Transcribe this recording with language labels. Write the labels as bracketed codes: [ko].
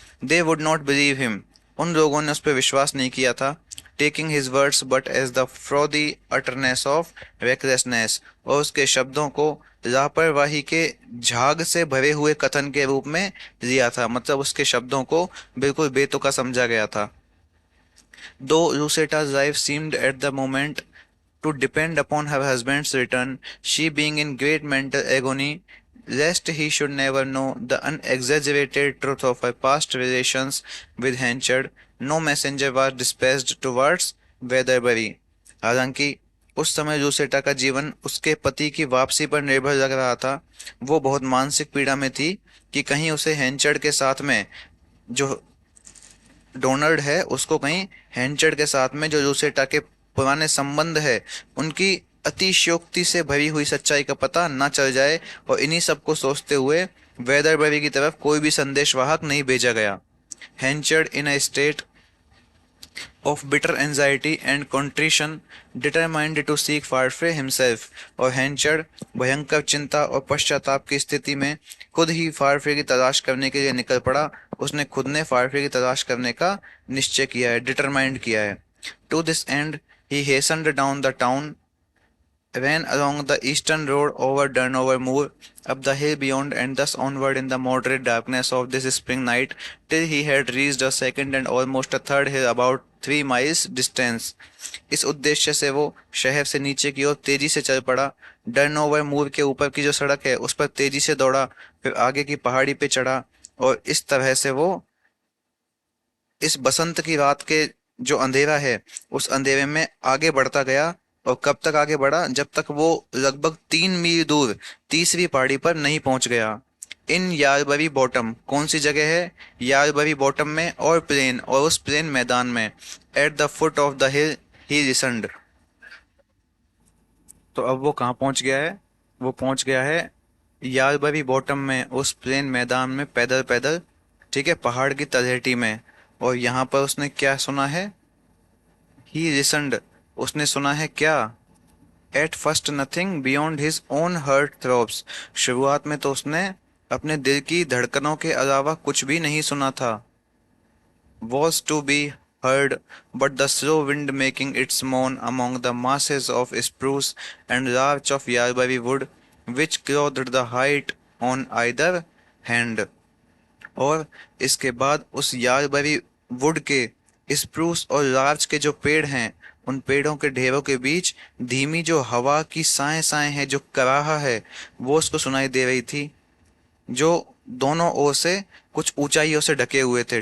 [en] they would not believe him, [hi] उन लोगों ने उस पर विश्वास नहीं किया था। [en] taking his words but as the frothy utterance of recklessness, [hi] और उसके शब्दों को लापरवाही के झाग से भरे हुए कथन के रूप में लिया था, मतलब उसके शब्दों को बिल्कुल बेतुका समझा गया था। [en] Though Luceta's life seemed at the moment to depend upon her husband's return, she being in great mental agony, lest he should never know the unexaggerated truth of her past relations with Henchard, no messenger was dispatched towards Weatherbury. [hi] हालांकि उस समय लूसेटा का जीवन उसके पति की वापसी पर निर्भर लग रहा था। वो बहुत मानसिक पीड़ा में थी कि कहीं उसे हैंचर्ड के साथ में जो डोनाल्ड है उसको कहीं हैंचर्ड के साथ में जो लूसेटा के पुराने संबंध है उनकी अतिशयोक्ति से भरी हुई सच्चाई का पता ना चल जाए, और इन्हीं सब को सोचते हुए वेदरबरी की तरफ कोई भी संदेशवाहक नहीं भेजा गया। [en] Henchard in a state of bitter anxiety and contrition determined to seek Farfrae himself, [hi] और हैंचर्ड भयंकर चिंता और पश्चाताप की स्थिति में खुद ही फारफे की तलाश करने के लिए निकल पड़ा। उसने खुद ने फारफे की तलाश करने का निश्चय किया है, डिटरमाइंड किया है। [en] To this end he hastened down the town, ran along the eastern road over Durnover Moor, up the hill beyond, and thus onward in the moderate darkness of this spring night, till he had reached a second and almost a third hill about 3 miles distance. [hi] इस उद्देश्य से वो शहर से नीचे की ओर तेजी से चल पड़ा। डर्नोवर मूर के ऊपर की जो सड़क है उस पर तेजी से दौड़ा, फिर आगे की पहाड़ी पे चढ़ा, और इस तरह से वो इस बसंत की रात के जो अंधेरा है उस अंधेरे में आगे बढ़ता गया। और कब तक आगे बढ़ा, जब तक वो लगभग 3 मील दूर तीसरी पहाड़ी पर नहीं पहुंच गया। [en] in Yarbury Bottom, [hi] कौन सी जगह है, यारबरी बॉटम में और प्लेन, और उस प्लेन मैदान में, [en] At the foot of the hill he listened. [hi] तो अब वो कहाँ पहुंच गया है, वो पहुंच गया है यारबरी बॉटम में, उस प्लेन मैदान में पैदल पैदल, ठीक है, पहाड़ की तलहटी में। और यहाँ पर उसने क्या सुना है, [en] he listened, [hi] उसने सुना है क्या, [en] at first nothing beyond his own heart throbs, [hi] शुरुआत में तो उसने अपने दिल की धड़कनों के अलावा कुछ भी नहीं सुना था। [en] was to be heard but the slow wind making its moan among the masses of spruce and larch of Yalbury wood, which clothed the height on either hand। [hi] और इसके बाद उस यालबरी वुड के, स्प्रूस और लार्च के जो पेड़ हैं, उन पेड़ों के ढेरों के बीच धीमी जो हवा की साए साए है, जो कराहा है, वो उसको सुनाई दे रही थी, जो दोनों ओर से कुछ ऊंचाइयों से ढके हुए थे।